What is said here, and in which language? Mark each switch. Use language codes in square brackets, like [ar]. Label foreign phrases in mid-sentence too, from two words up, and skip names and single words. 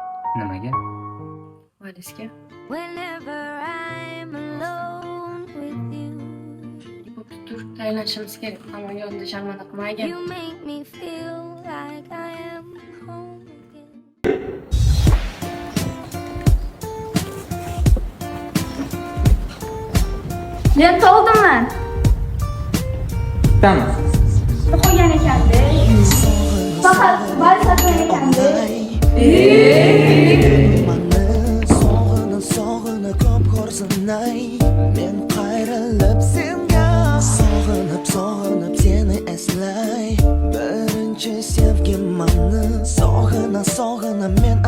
[uz] Nimaga? Valizga. [en] Whenever I'm alone with you, [uz] Bo'pti, tur, tayyorlanishimiz kerak. Ammo yonida sharmanda qilmagin. [en] you make me feel like I am home again. [uz] Lenta oldimmi? Tamam. Qo'ygan ekanda. Faqat vals sotgan ekanda. Sog'inib ko'p ko'rsinay men qayrilib senga sog'inib seni eslay birinchi sevgim mani sog'inib men